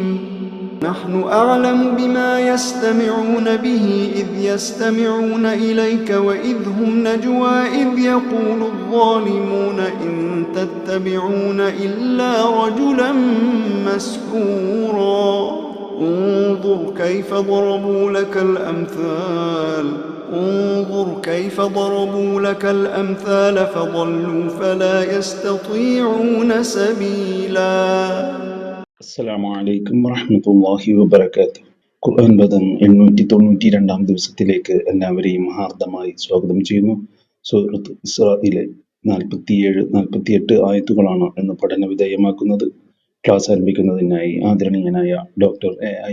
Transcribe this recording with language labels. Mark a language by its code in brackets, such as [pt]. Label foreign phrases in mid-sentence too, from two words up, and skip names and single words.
[ar] نحن أعلم بما يستمعون به إذ يستمعون إليك وإذ هم نجوى إذ يقول الظالمون إن تتبعون إلا رجلا مسحورا. انظر كيف ضربوا لك الأمثال فضلوا فلا يستطيعون سبيلا. السلام عليكم ورحمة الله وبركاته. [ml] ഖുർആൻ പദം 892 ദിവസത്തിലേക്ക് എല്ലാവരെയും ഹാർദമായി സ്വാഗതം ചെയ്യുന്നു. സൂറത്ത് ഇസ്രായിലെ 47-48 ആയത്തുകളാണ് ഇന്ന് പഠന വിധേയമാക്കുന്നത്. ക്ലാസ് ആരംഭിക്കുന്നതിനായി ആദരണീയനായ ഡോക്ടർ എ.ഐ.